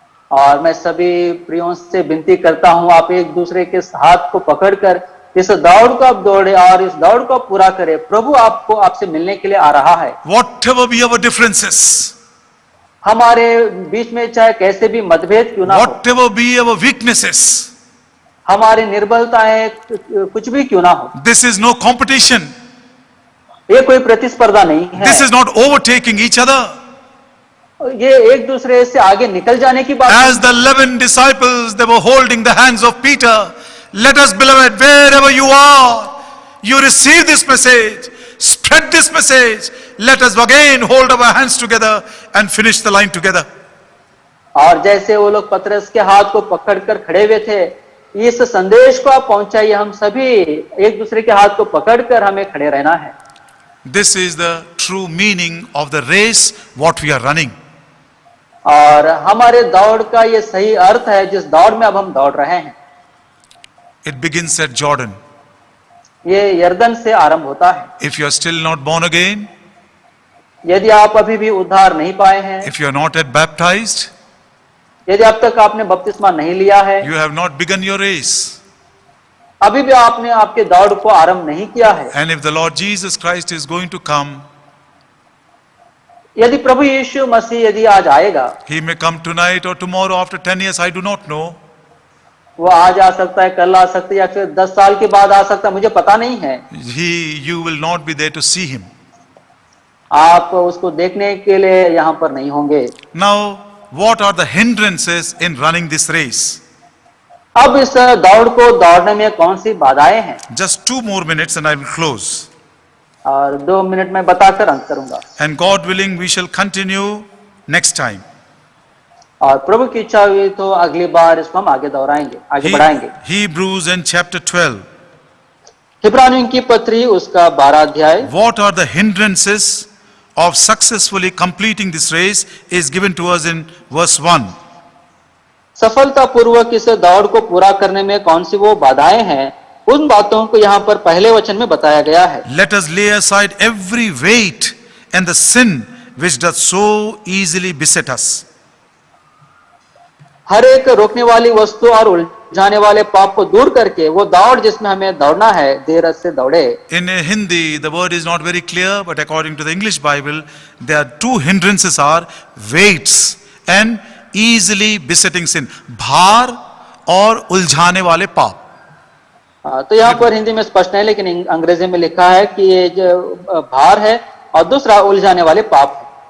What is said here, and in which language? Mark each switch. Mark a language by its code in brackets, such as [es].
[hi] और मैं सभी प्रियों से विनती करता हूं आप एक दूसरे के हाथ को पकड़कर इस दौड़ को आप दौड़े और इस दौड़ को आप पूरा करें प्रभु आपको आपसे मिलने के लिए आ रहा है [en] Whatever be our differences, [hi] हमारे बीच में चाहे कैसे भी मतभेद क्यों ना हो [en] whatever be our weaknesses, [hi] हमारी निर्बलताएं कुछ भी क्यों ना हो [en] this is no competition. [hi] ये कोई प्रतिस्पर्धा नहीं है [en] This is not overtaking each other. [hi] ये एक दूसरे से आगे निकल जाने की बात [en] As the 11 disciples, they were holding the hands of Peter. Let us, beloved, wherever you are, you receive this message, spread this message. Let us again hold our hands together and finish the line together. [hi] और जैसे वो लोग पतरस के हाथ को पकड़कर खड़े हुए थे इस संदेश को आप पहुंचाइए हम सभी एक दूसरे के हाथ को पकड़कर हमें खड़े रहना है [en] This is the true meaning of the race, what we are running. [hi] और हमारे दौड़ का ये सही अर्थ है जिस दौड़ में अब हम दौड़ रहे हैं [en] It begins at Jordan. [hi] ये यर्दन से आरंभ होता है [en] If you are still not born again, [hi] यदि आप अभी भी उद्धार नहीं पाए हैं [en] if you are not yet baptized, [hi] यदि अब तक आपने बपतिस्मा नहीं लिया है [en] you have not begun your race. [hi] अभी भी आपने आपके दौड़ को आरंभ नहीं किया है [en] And if the Lord Jesus Christ is going to come, [hi] यदि प्रभु यीशु मसीह यदि आज आएगा [en] He may come tonight or tomorrow after 10 years, I do not know. [hi] वो आज आ सकता है कल आ सकता है या फिर 10 साल के बाद आ सकता है मुझे पता नहीं है [en] You will not be there to see Him. [hi] आप उसको देखने के लिए यहाँ पर नहीं होंगे [en] Now, what are the hindrances in running this race? [hi] अब इस दौड़ को दौड़ने में कौन सी बाधाएं हैं [en] Just 2 more minutes and I will close. [hi] और 2 मिनट में बताकर अंत करूंगा [en] And God willing, we shall continue next time. [hi] और प्रभु की इच्छा हुई तो अगली बार इसको हम आगे दोहराएंगे आगे बढ़ाएंगे [en] Hebrews and chapter 12. [hi] इब्रानियों की पत्री उसका 12 अध्याय [en] What are the hindrances of successfully completing this race is given to us in verse 1. [hi] सफलता पूर्वक इस दौड़ को पूरा करने में कौन सी वो बाधाएं हैं उन बातों को यहाँ पर पहले वचन में बताया गया है [en] Let us lay aside every weight and the sin which doth so easily beset us. [hi] हर एक रोकने वाली वस्तु और उलझाने वाले पाप को दूर करके वो दौड़ जिसमें हमें दौड़ना है देर से दौड़े [en] In Hindi, the word is not very clear, but according to the English Bible, there are 2 hindrances are weights and easily besetting sin. [hi] भार और उलझाने वाले पाप. तो यहाँ पर हिंदी में स्पष्ट नहीं लेकिन अंग्रेजी में लिखा है कि ये जो भार है और दूसरा उलझाने वाले पाप है